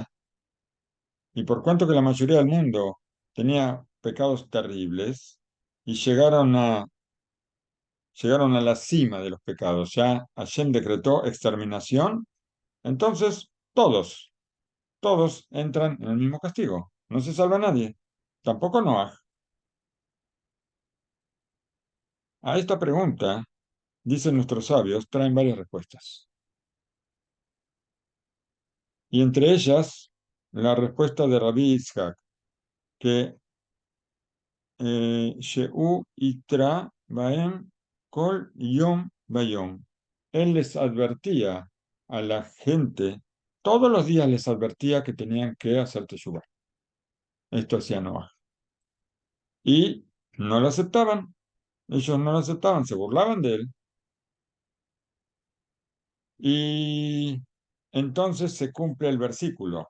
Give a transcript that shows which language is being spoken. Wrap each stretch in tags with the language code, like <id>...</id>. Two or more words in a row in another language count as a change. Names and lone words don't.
<es>Y por cuanto que la mayoría del mundo tenía pecados terribles y llegaron a la cima de los pecados, ya Hashem decretó exterminación, entonces todos entran en el mismo castigo. No se salva nadie, tampoco Noah. A esta pregunta, dicen nuestros sabios, traen varias respuestas. Y entre ellas, la respuesta de Rabbi Yitzhak, que</es> <he>שהוא התרה בהם כל יום ויום.</he> <es>Él les advertía a la gente, todos los días les advertía que tenían que hacer teshuvah. Esto hacía Noah. Y no lo aceptaban. Ellos no lo aceptaban, se burlaban de él. Y entonces se cumple el versículo.</es>